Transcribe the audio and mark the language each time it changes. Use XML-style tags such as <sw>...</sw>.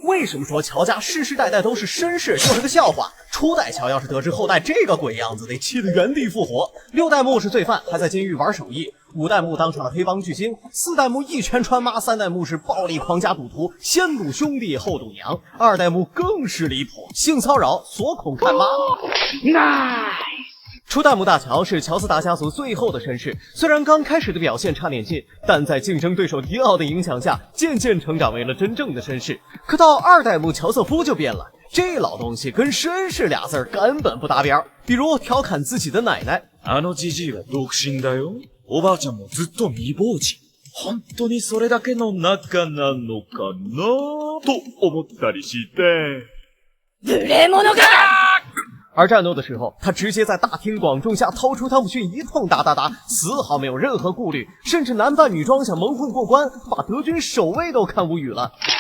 <zh>为什么说乔家世世代代都是绅士就是个笑话？初代乔要是得知后代这个鬼样子，得气得原地复活。 6代目是罪犯，还在监狱玩手艺。5代目当上了黑帮巨星。 4代目一拳穿妈。3代目是暴力狂加赌徒，先赌兄弟后赌娘。 2代目更是离谱，性骚扰、锁孔看妈。初代目大乔是乔斯达家族最后的绅士，虽然刚开始的表现差点劲，但在竞争对手迪奥的影响下，渐渐成长为了真正的绅士。可到2代目乔瑟夫就变了，这老东西跟绅士俩字根本不搭边，比如调侃自己的奶奶。</zh> <ja>じじいは独身だよ。おばあちゃんもずっと未亡人。本当にそれだけの仲なのかなと思ったりして。無礼者が！</ja> <zh>而战斗的时候，他直接在大庭广众下掏出汤姆逊一通打，丝毫没有任何顾虑，甚至男扮女装想蒙混过关，把德军守卫都看无语了。</zh>